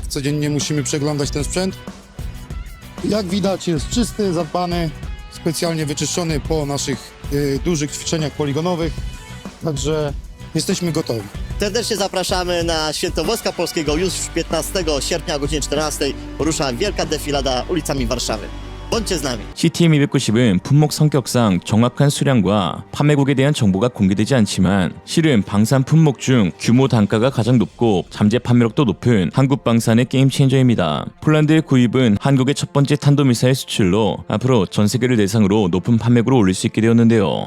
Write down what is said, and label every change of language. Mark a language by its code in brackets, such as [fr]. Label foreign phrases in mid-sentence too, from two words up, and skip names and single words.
[pl] Codziennie musimy przeglądać ten sprzęt. Jak widać, jest czysty, zadbany, specjalnie wyczyszczony po naszych dużych ćwiczeniach poligonowych, także jesteśmy gotowi. Serdecznie zapraszamy na Święto Wojska Polskiego. Już 15 sierpnia o godzinie 14 rusza wielka defilada ulicami Warszawy. Bądźcie z nami. [ko] CTM-290은 품목 성격상 정확한 수량과 판매국에 대한 정보가 공개되지 않지만, 실은 방산 품목 중 규모 단가가 가장 높고 잠재 판매력도 높은 한국 방산의 게임 체인저입니다. 폴란드의 구입은 한국의 첫 번째 탄도미사일 수출로 앞으로 전 세계를 대상으로 높은 판매국으로 올릴 수 있게 되었는데요.